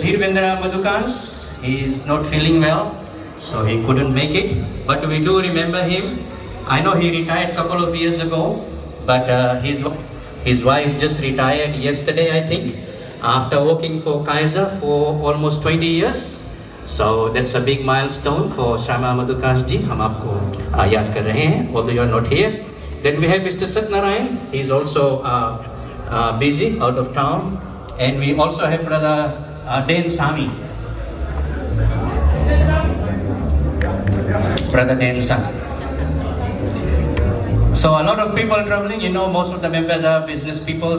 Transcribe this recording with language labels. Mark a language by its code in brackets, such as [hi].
[en] Dhirvendra Madhukans, he is not feeling well, so he couldn't make it. But we do remember him. I know he retired a couple of years ago, but his wife just retired yesterday, I think, after working for Kaiser for almost 20 years. So that's a big milestone for Shama Madhukans ji. [hi] हम आपको याद कर रहे हैं, [en] although you are not here. Then we have Mr. Satnarayan. He is also busy out of town. And we also have Brother Dan Sami. Brother Dan Sami. So a lot of people traveling. You know, most of the members are business people.